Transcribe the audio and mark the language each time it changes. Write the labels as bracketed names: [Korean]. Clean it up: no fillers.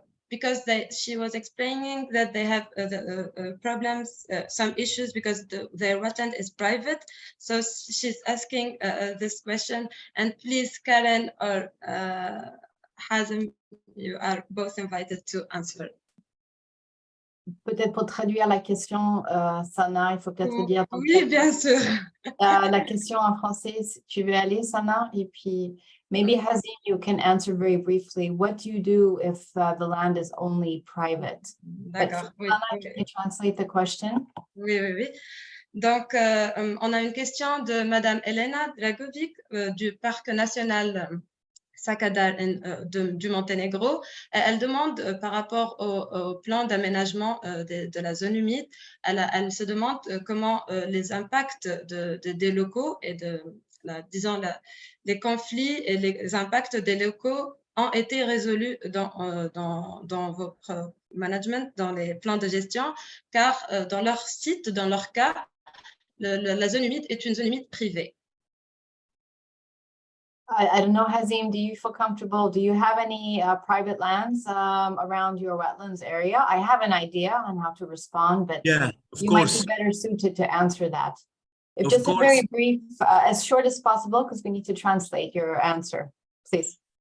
[English] Because she was explaining that they have problems, some issues because their wetland is private. So she's asking this question, and please, Karen or Hazem, you are both invited to answer. [French] Peut-être pour traduire la question, Sana, il faut peut-être dire. Oui, bien sûr. La question en français, tu veux aller, Sana? Et puis, [English] maybe Hazem, you can answer very briefly. What do you do if the land is only private? [French] D'accord. Oui, [English] Sana, can you translate the question? [French] Oui, oui, oui. Donc, on a une question de Madame Elena Dragovic du Parc national Sakadar du Monténégro. Elle demande par rapport au plan d'aménagement de la zone humide, elle se demande comment les impacts des locaux et disons les conflits et les impacts des locaux ont été résolus dans votre management, dans les plans de gestion, car dans leur site, dans leur cas, la zone humide est une zone humide privée. [English] I don't know, Hazem, do you feel comfortable? Do you have any private lands around your wetlands area? I have an idea on how to respond, but yeah, you might be better suited to answer that. If just a very brief, as short as possible, because we need to translate your answer, please.